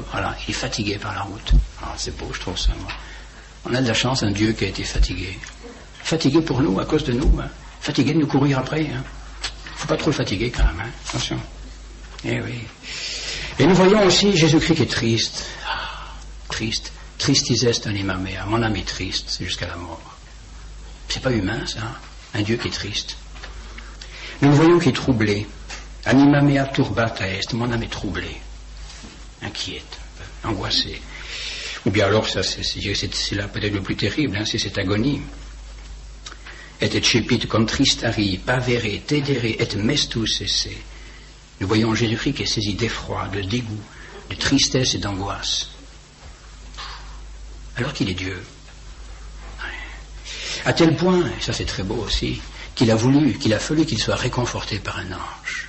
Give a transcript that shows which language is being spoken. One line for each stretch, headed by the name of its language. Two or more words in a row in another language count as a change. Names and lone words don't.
French: Voilà, il est fatigué par la route. Ah, c'est beau, je trouve ça, moi. On a de la chance, un Dieu qui a été fatigué. Fatigué pour nous, à cause de nous. Hein. Fatigué de nous courir après. Hein. Faut pas trop le fatiguer quand même, hein. Attention. Eh oui. Et nous voyons aussi Jésus-Christ qui est triste. Triste.
Latin: Tristis est anima mea.
French: Mon âme est triste jusqu'à la mort. C'est pas humain, ça. Un Dieu qui est triste. Nous le voyons qui est troublé.
Latin: Anima mea turbata est.
French: Mon âme est troublée. Inquiète. Angoissée. Ou bien alors, ça, c'est là peut-être le plus terrible, hein, c'est cette agonie.
Latin: Et eccepit contristari, pavere, tedere, et mestus esse.
French: Nous voyons Jésus-Christ qui est saisi d'effroi, de dégoût, de tristesse et d'angoisse. Alors qu'il est Dieu. À tel point, et ça c'est très beau aussi, qu'il a fallu qu'il soit réconforté par un ange.